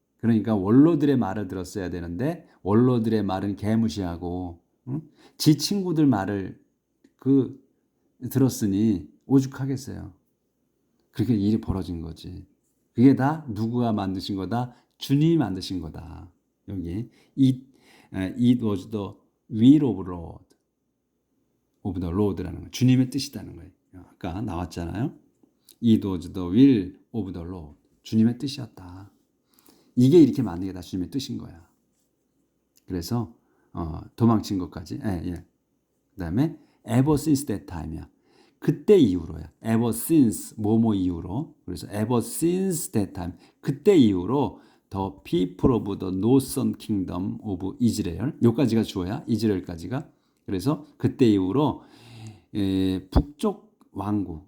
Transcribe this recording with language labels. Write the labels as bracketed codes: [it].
[ko] 그러니까 원로들의 말을 들었어야 되는데 원로들의 말은 개무시하고 지 친구들 말을 들었으니 오죽하겠어요. 그렇게 일이 벌어진 거지. 그게 다 누구가 만드신 거다? 주님이 만드신 거다. [en] 여기 it was the will of the Lord라는 거. [ko] 주님의 뜻이라는 거예요. 아까 나왔잖아요. [en] It was the will of the Lord. [ko] 주님의 뜻이었다. 이게 이렇게 만든 게 다 주님의 뜻인 거야. 그래서 도망친 것까지. [en] 그다음에 ever since that time이야. [ko] 그때 이후로야. ever since 뭐뭐 이후로. [en] 그래서 ever since that time. [ko] 그때 이후로 [en] the people of the northern kingdom of Israel. [ko] 요까지가 주어야. 이스라엘까지가. 그래서 그때 이후로 북쪽 왕국.